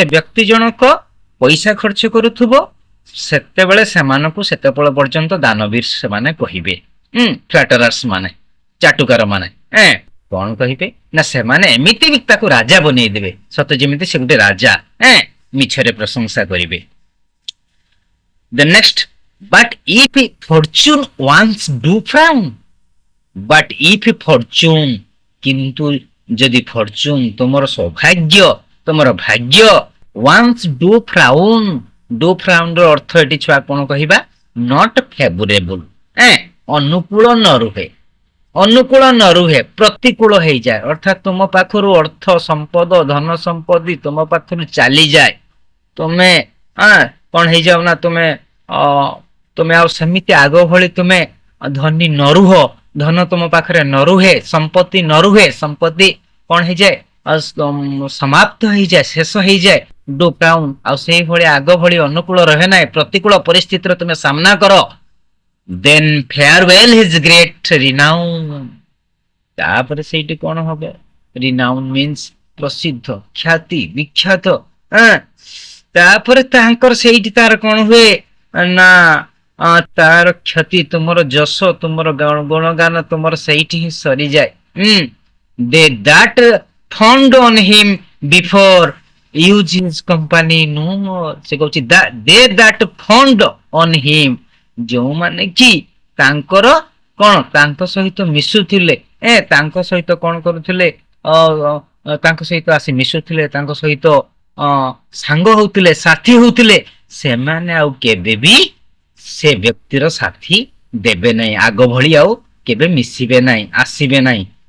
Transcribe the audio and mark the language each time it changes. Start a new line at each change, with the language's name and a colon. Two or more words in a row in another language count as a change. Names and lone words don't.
Odia: ବ୍ୟକ୍ତି ଜଣକ ପଇସା ଖର୍ଚ୍ଚ କରୁଥିବ ସେତେବେଳେ ସେମାନଙ୍କୁ ସେତେବେଳେ ପର୍ଯ୍ୟନ୍ତ ଦାନବୀର ସେମାନେ କହିବେ ଫ୍ଲାଟରାର୍ସ ମାନେ ଚାଟୁକାର ମାନେ କଣ କହିବେ ନା ସେମାନେ ଏମିତି ବି ତାକୁ ରାଜା ବନେଇ ଦେବେ ସତ ଯେମିତି ସେ ଗୋଟେ ରାଜା ମିଛରେ ପ୍ରଶଂସା କରିବେ
English: the next but if fortune once do frown but if fortune
Odia: କିନ୍ତୁ ଯଦି ଫର୍ଚୁନ ତୁମର ସୌଭାଗ୍ୟ ତୁମର ଭାଗ୍ୟ
English: once do frown
Odia: ର ଅର୍ଥ ଏଠି ଛୁଆ କଣ କହିବା
English: not favorable
Odia: ଅନୁକୂଳ ନ ରୁହେ ପ୍ରତିକୂଳ ହେଇଯାଏ ଅର୍ଥାତ୍ ତୁମ ପାଖରୁ ଅର୍ଥ ସମ୍ପଦ ଧନ ସମ୍ପତ୍ତି ତୁମ ପାଖରୁ ଚାଲିଯାଏ ତୁମେ କଣ ହେଇଯାଉ ନା ତୁମେ ଆଉ ସେମିତି ଆଗ ଭଳି ତୁମେ ଧନୀ ନ ରୁହ ଧନ ତୁମ ପାଖରେ ନ ରୁହେ ସମ୍ପତ୍ତି ନ ରୁହେ ସମ୍ପତ୍ତି କଣ ହେଇଯାଏ ସମାପ୍ତ ହେଇଯାଏ ଶେଷ ହେଇଯାଏ
English: do frown
Odia: ଆଉ ସେଇଭଳି ଆଗ ଭଳି ଅନୁକୂଳ ରହେ ନାହିଁ ପ୍ରତିକୂଳ ପରିସ୍ଥିତିର ତୁମେ ସାମ୍ନା କର
English: then farewell his great renown
Odia: ତାପରେ ସେଇଠି କଣ ହବ
English: renown means
Odia: ପ୍ରସିଦ୍ଧ ଖ୍ୟାତି ବିଖ୍ୟାତ ତାପରେ ତାଙ୍କର ସେଇଠି ତାର କଣ ହୁଏ ନା ତାର କ୍ଷତି ତୁମର ଯଶ ତୁମର ଗୁଣଗାନ ତୁମର ସେଇଠି ହିଁ ସରିଯାଏ they
English: that fond on him before use his company no more
Odia: ସେ କହୁଛି
English: they that fond on him
Odia: ଯେଉଁମାନେ କି ତାଙ୍କର କଣ ତାଙ୍କ ସହିତ ମିଶୁଥିଲେ ତାଙ୍କ ସହିତ କଣ କରୁଥିଲେ ତାଙ୍କ ସହିତ ଆସି ମିଶୁଥିଲେ ତାଙ୍କ ସହିତ ସାଙ୍ଗ ହଉଥିଲେ ସାଥୀ ହଉଥିଲେ ସେମାନେ ଆଉ କେବେ ବି ସେ ବ୍ୟକ୍ତିର ସାଥୀ ଦେବେ ନାହିଁ ଆଗ ଭଳି ଆଉ କେବେ ମିଶିବେ ନାହିଁ ଆସିବେ ନାହିଁ